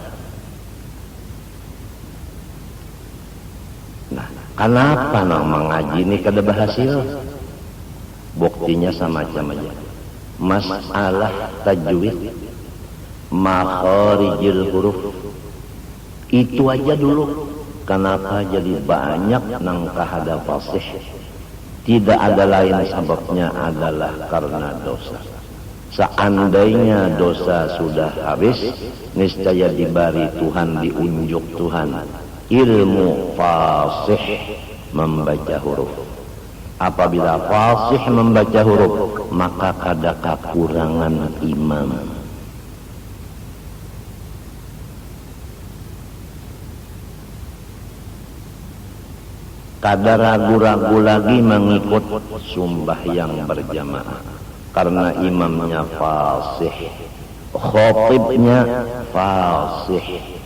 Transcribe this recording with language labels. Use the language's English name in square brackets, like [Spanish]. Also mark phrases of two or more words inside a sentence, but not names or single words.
[Banjar] Nah, kenapa nang mengaji ini kada berhasil? Buktinya semacam aja. Masalah tajwid, [Arabic] makharijil huruf, [Banjar] itu aja dulu. Kenapa jadi banyak nang kahada fasih? [Indonesian] Tidak ada lain sebabnya adalah karena dosa. Seandainya dosa sudah habis, niscaya diberi Tuhan, diunjuk Tuhan ilmu fasih membaca huruf. Apabila fasih membaca huruf, [Banjar] maka kada kekurangan imam. Kada ragu-ragu lagi mengikut sembahyang berjamaah karena imamnya fasih, khatibnya fasih.